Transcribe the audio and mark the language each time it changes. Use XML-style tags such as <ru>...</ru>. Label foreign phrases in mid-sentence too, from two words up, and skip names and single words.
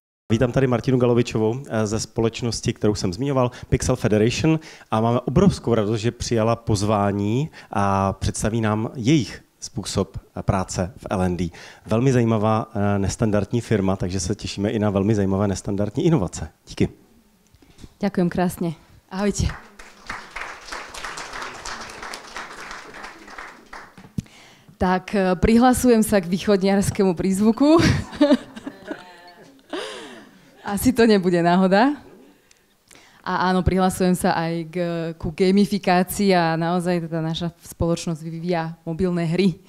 <cs>Vítám tady Martinu Galovičovou ze společnosti, kterou jsem zmiňoval, Pixel Federation, a máme obrovskou radost, že přijala pozvání a představí nám jejich způsob práce v L&D. Velmi zajímavá nestandardní firma, takže se těšíme i na velmi zajímavé nestandardní inovace. Díky.</cs> <sk>Ďakujem krásne. Ahojte. Tak, prihlasujem sa k východniarskému prízvuku. Asi to nebude náhoda. A áno, prihlasujem sa aj ku gamifikácii a naozaj teda naša spoločnosť vyvíja mobilné hry.</sk>